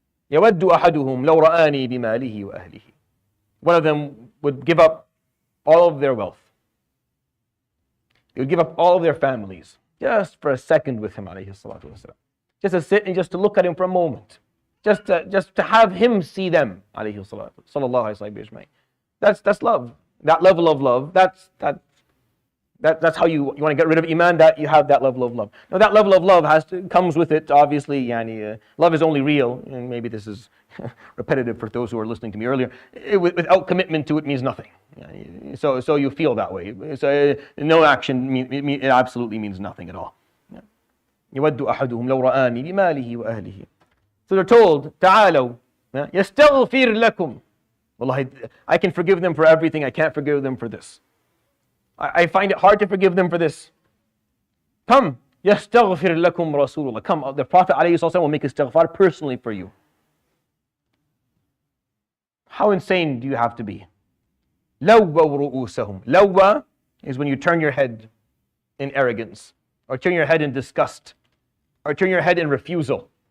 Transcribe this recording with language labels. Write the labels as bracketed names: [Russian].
[Arabic] يود أحدهم لو رآني بماله وأهله. [English] One of them would give up all of their wealth. They would give up all of their families just for a second with him, alayhi salatu wasalam. Just to sit and just to look at him for a moment. Just to have him see them, alayhi salatu sallallahu alayhi wa. That's love. That level of love, that's how you want to get rid of iman, that you have that level of love. Now that level of love comes with it, obviously, love is only real, and maybe this is repetitive for those who were listening to me earlier. Without commitment to it means nothing. So you feel that way. So no action, it absolutely means nothing at all. [Arabic] يود أحدهم لو رآني بماله وأهله. [English] So they're told, [Arabic] تعالوا يستغفر لكم. [English] Wallahi, I can forgive them for everything. I can't forgive them for this. I find it hard to forgive them for this. Come, [Arabic] يستغفر لكم رسول الله. [English] Come, the Prophet ﷺ will make istighfar personally for you. How insane do you have to be? [Arabic] لووا رؤوسهم. [English] Lawwa is when you turn your head in arrogance, or turn your head in disgust, or turn your head in refusal.